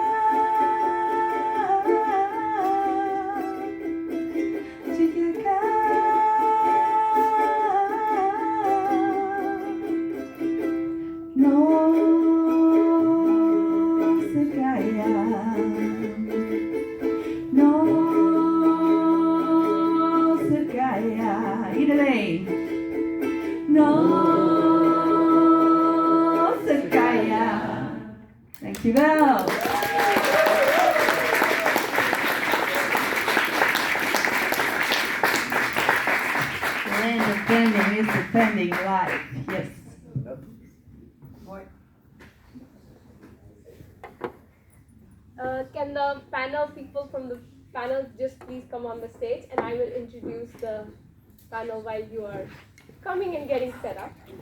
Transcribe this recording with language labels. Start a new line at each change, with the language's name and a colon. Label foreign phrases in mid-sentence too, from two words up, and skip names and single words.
Spanish: Chiquiaca, no se calla. No se calla. Iedereen. No se calla.
Dutch: Dankjewel.
English: Land of Bending is defending life. Yes. Can the panel people from the panel just please come on the stage, and I will introduce the panel while you are coming and getting set up.